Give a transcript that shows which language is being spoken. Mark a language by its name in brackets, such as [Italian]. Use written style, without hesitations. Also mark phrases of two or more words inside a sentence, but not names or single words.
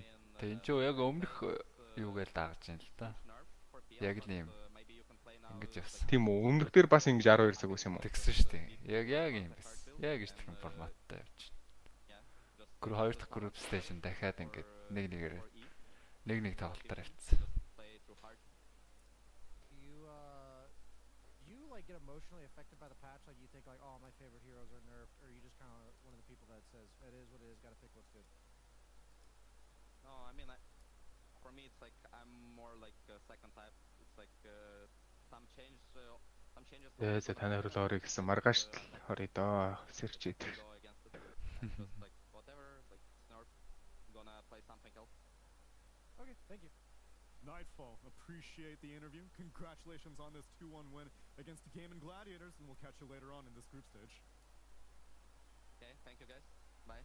[Mongolian] Тэг энэ ч яг өмнөх юугээл дагаж байна л да. Яг л юм. Ингэж явсан. Тийм үү? Өмнөх дээр бас ингэж 12 цаг байсан юм уу? Тэгсэн шүү дээ. Яг юм байсан. Яг гэж тийм форматтай явж байна. Гүр 2 дахь [English] group station [Mongolian] дахиад ингэж нэг тоглолтоор явцсан. [English] Get emotionally affected by the patch, like you think like, oh, my favorite heroes are nerfed, or you just kind of one of the people that says it is what it is, gotta pick what's good. No, I mean, for me it's like I'm more like second type. It's like some changes. [Mongolian] За танаар л орё гэсэн маргааш орё доо сэрчээд. [English] Like whatever, like nerf, gonna play something else. Okay, thank you. Nightfall, appreciate the interview. Congratulations on this 2-1 win against the Gaming Gladiators, and we'll catch you later on in this group stage. Okay, thank you guys. Bye.